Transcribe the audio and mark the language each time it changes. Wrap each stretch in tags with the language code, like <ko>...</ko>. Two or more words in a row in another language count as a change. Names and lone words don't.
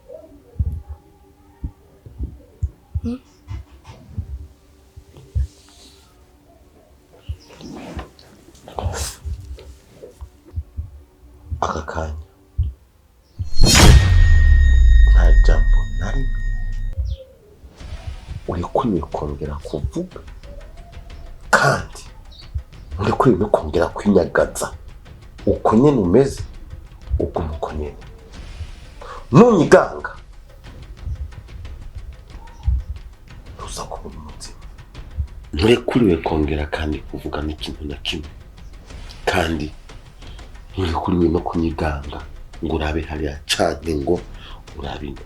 <rn>aka kanya nta jambo na rimwe uri kwiriye kongera kuvuga kandi uri kwiriye kongera kwinyagaza uko nyene umeze ubwo muko nyene nunyiganga uza kubona umutima. Nturekuriwe kongera kandi kuvuga n'ikintu na kimwe, kandi nturekuriwe no kunyiganga ngo urabe hariya canke ngo urabe ino.</rn>